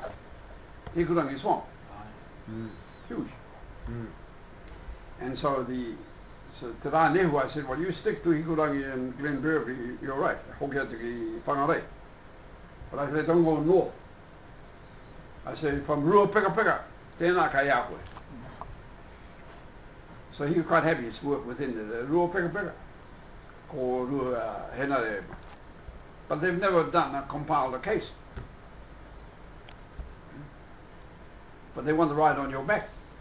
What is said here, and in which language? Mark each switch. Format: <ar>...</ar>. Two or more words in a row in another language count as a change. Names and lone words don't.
<en>Hikurangi swamp. Huge. And so to Rā Nehu, I said, well, you stick to Hikurangi and Glenberry, you're right. Hokiatiki Whangarei. But I said, don't go north. I said, from Rua Pika Pika,</en> <mi>tēnā ka ia koe.</mi> <en>So he was quite happy to work within the Rua Pika Pika, ko Rua Henare. But they've never compiled a case. But they want to ride on your back.</en>